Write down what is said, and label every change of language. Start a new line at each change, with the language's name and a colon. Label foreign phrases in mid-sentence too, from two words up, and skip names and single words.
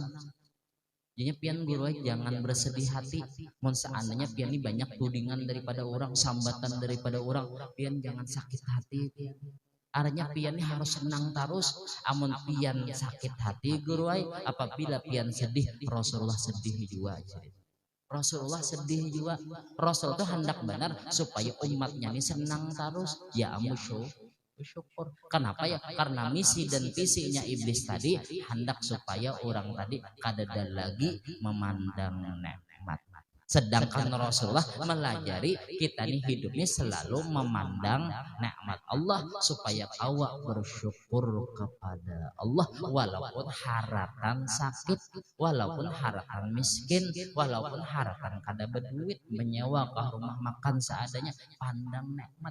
Banjar: Jadinya pian guru jangan bersedih hati. Mun seandainya pian ini banyak tudingan daripada orang, sambatan daripada orang, pian jangan sakit hati. Artinya pian ini harus senang terus. Amun pian sakit hati guru apabila pian sedih,
Indonesian: Rasulullah sedih juga. Rasulullah sedih juga.
Banjar: Rasul itu hendak benar supaya umatnya ini senang terus. Ya bersyukur. Kenapa ya? Karena misi dan visinya iblis tadi hendak supaya orang tadi kadada lagi memandang nikmat. Sedangkan Rasulullah melajari kita nih hidupnya selalu memandang nikmat Allah supaya awak bersyukur kepada Allah walaupun haratan sakit, walaupun haratan miskin, walaupun haratan kada berduit menyewa ke rumah makan seadanya, pandang nikmat.